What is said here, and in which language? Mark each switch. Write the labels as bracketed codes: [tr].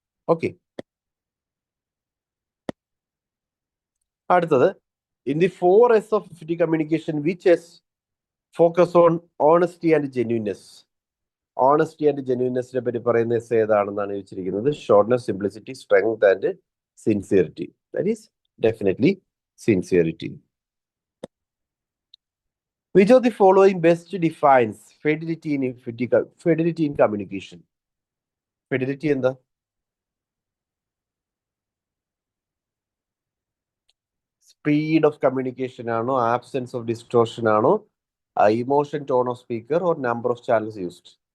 [en] Okay, അടുത്തത് in the 4S of effective communication which S focus on honesty and genuineness. [ml] Honesty and ജെന്യൂനെസിനെ പറ്റി പറയുന്ന S ഏതാണെന്നാണ് ചോദിച്ചിരിക്കുന്നത്. [en] Shortness, simplicity, strength and sincerity. That is definitely sincerity. Which of the following best defines fidelity in communication? [ml] Fidelity എന്താ? [en] Speed of communication ആണോ, absence of distortion ആണോ, emotion, tone of speaker or number of channels used?